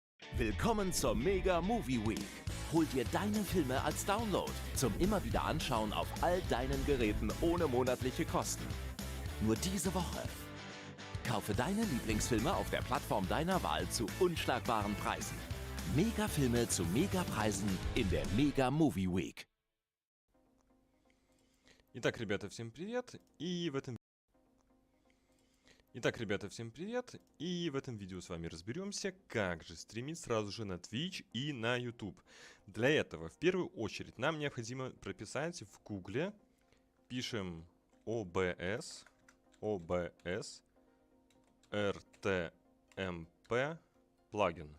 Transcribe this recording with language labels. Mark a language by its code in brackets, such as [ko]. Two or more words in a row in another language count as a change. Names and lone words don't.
[de] Willkommen zur Mega Movie Week. Hol dir deine Filme als Download zum immer wieder anschauen auf all deinen Geräten ohne monatliche Kosten. Nur diese Woche. Kaufe deine Lieblingsfilme auf der Plattform deiner Wahl zu unschlagbaren Preisen. Mega-Filme zu Mega-Preisen in der Mega Movie Week. [ru] Итак, ребята, всем привет! И в этом видео с вами разберемся, как же стримить сразу же на Twitch и на YouTube. Для этого, в первую очередь, нам необходимо прописать в Гугле, пишем OBS RTMP плагин.